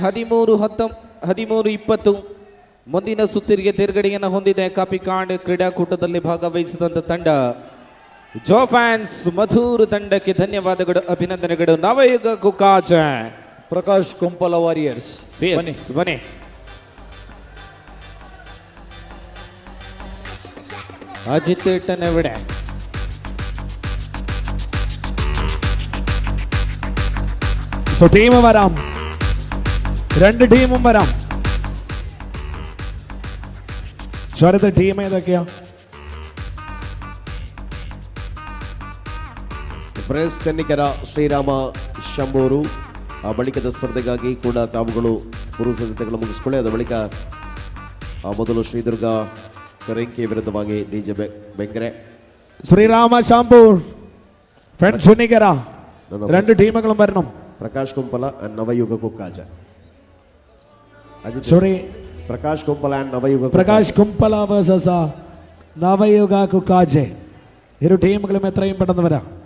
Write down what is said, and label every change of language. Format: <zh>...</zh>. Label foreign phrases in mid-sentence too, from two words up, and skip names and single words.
<kn>13-20 ಮುಂದಿನ ಸುತ್ತಿಗೆ ತೇರ್ಗಡೆಯನ್ನು ಹೊಂದಿದೆ ಕಾಪಿಕಾಡ್. ಕ್ರೀಡಾಕೂಟದಲ್ಲಿ ಭಾಗವಹಿಸಿದಂಥ ತಂಡ ಜೋ ಫ್ಯಾನ್ಸ್ ಮಧುರ್ ತಂಡಕ್ಕೆ ಧನ್ಯವಾದಗಳು, ಅಭಿನಂದನೆಗಳು. ನವಯುಗ ಕುಕ್ಕಾಜ ಪ್ರಕಾಶ್ ಕುಂಪಲ ವಾರಿಯರ್ಸ್ ಬನ್ನಿ. ಬನ್ನಿ.</kn> <ml>അജിത്ത് ഏട്ടൻ എവിടെ? സോ ടീം വരാം, രണ്ട് ടീമും വരാം. ശരത് ടീം ഏതൊക്കെയാ?</ml> <kn>ಪ್ರೆಸ್ ಚೆನ್ನಿಕರ ಶ್ರೀರಾಮ ಶಂಭೂರು ಆ ಬಳಿಕದ ಸ್ಪರ್ಧೆಗಾಗಿ ಕೂಡ ತಾವುಗಳು ಪೂರ್ವ ಸಿದ್ಧತೆಗಳು ಮುಗಿಸ್ಕೊಳ್ಳಿ. ಅದ ಬಳಿಕ ಮೊದಲು ಶ್ರೀದುರ್ಗ ಕರೆಂಕಿ ವಿರುದ್ಧವಾಗಿ ಡಿಜೆ ಬೆಂಗ್ರೆ.</kn> <ml>ശ്രീരാമ ശാംപൂർ ഫ്രണ്ട്സ് ചെന്നിക്കര രണ്ട് ടീമുകളും വരണം.</ml> <kn>ಪ್ರಕಾಶ್ ಕುಂಪಲ ಅಂಡ್ ನವಯುಗ ಕುಕ್ಕಾಜ.</kn> <ml>സോറി,</ml> <kn>ಪ್ರಕಾಶ್ ಕುಂಪಲ ಅಂಡ್ ನವಯುಗ</kn> <ml>പ്രകാശ് കുംപല വേഴ്സസ് നവയുഗ കുക്കാജെ. ഇരു ടീമുകളും എത്രയും പെട്ടെന്ന് വരാം.</ml>